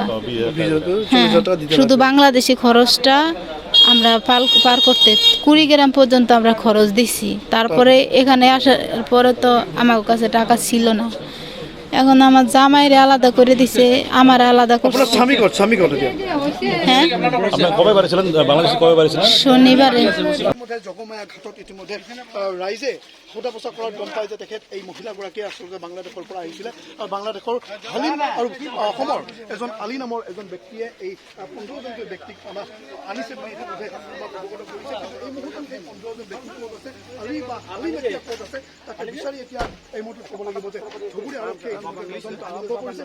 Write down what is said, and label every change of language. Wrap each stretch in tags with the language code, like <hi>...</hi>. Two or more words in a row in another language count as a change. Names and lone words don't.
<bn>হ্যাঁ, শুধু বাংলাদেশি খরচটা আমরা পার করতে 20 গ্রাম পর্যন্ত আমরা খরচ দিছি। তারপরে এখানে আসার পরে তো আমার কাছে টাকা ছিল না। এখন আমার জামাইরে আলাদা করে দিছে, আমার আলাদা করছে। হ্যাঁ, শনিবারে।</bn> <as>ইতিমধ্যে ৰাইজে সোধা পোছা কৰাত গম পায় যে তেখেত এই মহিলাগৰাকীয়ে আচলতে বাংলাদেশৰ পৰা আহিছিলে, আৰু বাংলাদেশৰ হালিম আৰু অসমৰ এজন আলী নামৰ এজন ব্যক্তিয়ে এই 15জনকৈ ব্যক্তিক আমাক আনিছে বুলি ইতিমধ্যে অৱগত কৰিছে। এই মুহূৰ্তত এই 15জন ব্যক্তি ক'ত আছে, আলী বা হালিম এতিয়া ক'ত আছে, তাকে বিচাৰি এতিয়া এই মুহূৰ্তত ক'ব লাগিব যে ধুবুৰী আৰক্ষীয়ে তদন্ত আৰম্ভ কৰিছে।</as>